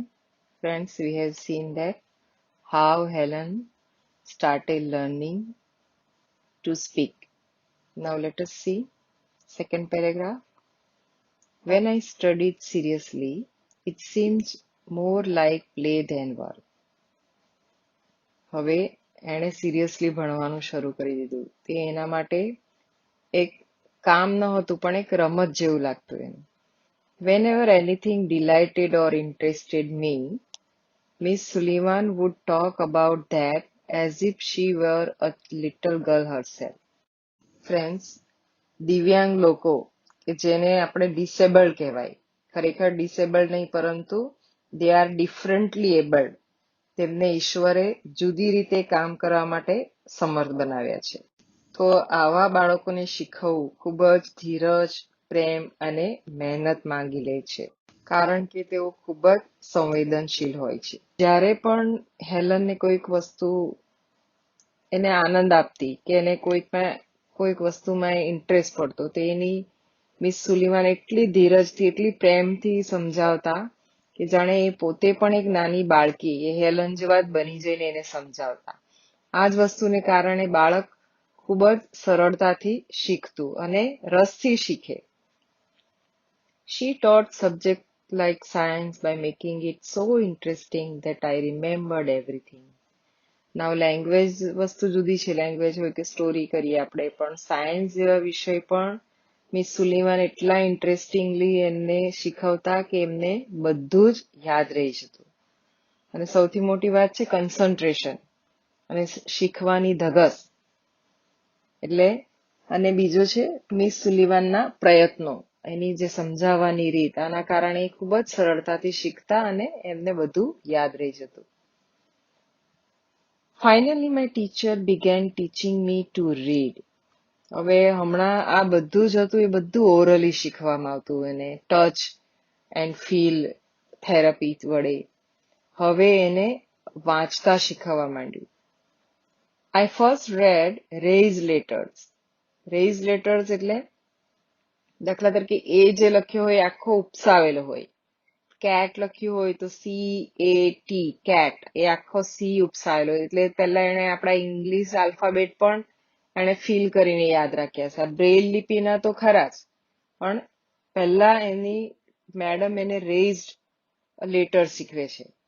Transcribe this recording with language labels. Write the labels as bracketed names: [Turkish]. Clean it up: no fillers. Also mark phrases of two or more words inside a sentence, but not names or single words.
[English] Friends, we have seen that how Helen started learning to speak. Now let us see second paragraph. When I studied seriously, it seemed more like play than work. [Gujarati] હવે એણે સિરિયસલી ભણવાનું શરૂ કરી દીધું. તે એના માટે એક કામ ન હતું પણ એક રમત જેવું લાગતું એને. [English] Whenever anything delighted or interested me, Miss Sullivan would talk about that as if she were a little girl herself. Friends, [Gujarati] દિવ્યાંગ લોકો કે જેને આપણે ડિસેબલ્ડ કહેવાય, ખરેખર ડિસેબલ્ડ નહીં પરંતુ [English] they are differently abled. [Gujarati] તેમને ઈશ્વરે જુદી રીતે કામ કરવા માટે સમર્થ બનાવ્યા છે. તો આવા બાળકોને શીખવવું ખૂબ જ ધીરજ, પ્રેમ અને મહેનત માંગી લે છે, કારણ કે તેઓ ખૂબ જ સંવેદનશીલ હોય છે. જ્યારે પણ હેલનને કોઈક વસ્તુ એને આનંદ આપતી કે એને કોઈક વસ્તુમાં ઇન્ટરેસ્ટ પડતો, તો એની મિસ સુલીવાન એટલી ધીરજથી, એટલી પ્રેમથી સમજાવતા કે જાણે એ પોતે પણ એક નાની બાળકી, એ હેલન જેવા જ બની જઈને એને સમજાવતા. આ જ વસ્તુને કારણે બાળક ખૂબ જ સરળતાથી શીખતું અને રસથી શીખે. [English] She taught subject like science by making it so interesting that I remembered everything. [Gujarati] Now લેંગ્વેજ વસ્તુ જુદી છે, લેંગ્વેજ હોય કે સ્ટોરી કરીએ આપણે, પણ સાયન્સ જેવા વિષય પણ મિસ સુલીવાન એટલા ઇન્ટરેસ્ટિંગલી એમને શીખવતા કે એમને બધું જ યાદ રહી જતું. અને સૌથી મોટી વાત છે કન્સન્ટ્રેશન અને શીખવાની ધગસ. એટલે અને બીજો છે મિસ સુલીવાનના પ્રયત્નો, એની જે સમજાવવાની રીત, આના કારણે ખૂબ જ સરળતાથી શીખતા અને એમને બધું યાદ રહી જતું. [English] Finally, my teacher began teaching me to read. [Gujarati] હવે હમણાં આ બધું જ હતું એ બધું ઓરલી શીખવામાં આવતું એને, [English] touch and feel therapy [Gujarati] વડે. હવે એને વાંચતા શીખવવા માંડ્યું. [English] I first read raised letters. Raised letters [Gujarati] એટલે દાખલા તરીકે એ જે લખ્યો હોય આખો ઉપસાવેલો હોય. કેટ લખ્યું હોય તો CAT, કેટ, એ આખો સી ઉપસાવેલો હોય. એટલે પહેલા એને આપણા [English] English alphabet [Gujarati] પણ એને ફીલ કરીને યાદ રાખ્યા છે. બ્રેઇલ લિપિના તો ખરા જ, પણ પહેલા એની મેડમ એને [English] raised letter [Gujarati] શીખવે છે.